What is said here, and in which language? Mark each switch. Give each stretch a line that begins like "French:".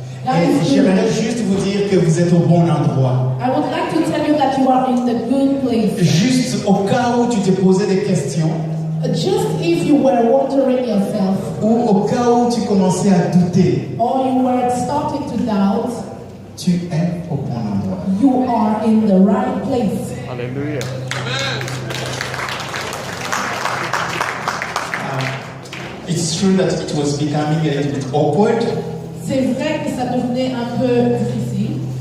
French: Et j'aimerais juste vous dire que vous êtes au bon endroit.
English: I would like to tell you that you are in the good place.
French: Juste au cas où tu te posais des questions.
English: Just if you were wondering yourself.
French: Ou au cas où tu commençais à douter.
English: Or you were starting to doubt.
French: Tu es au bon endroit.
English: You are in the right place. Hallelujah. It's true that it was becoming a little bit awkward.
French: C'est vrai que ça devenait un peu difficile.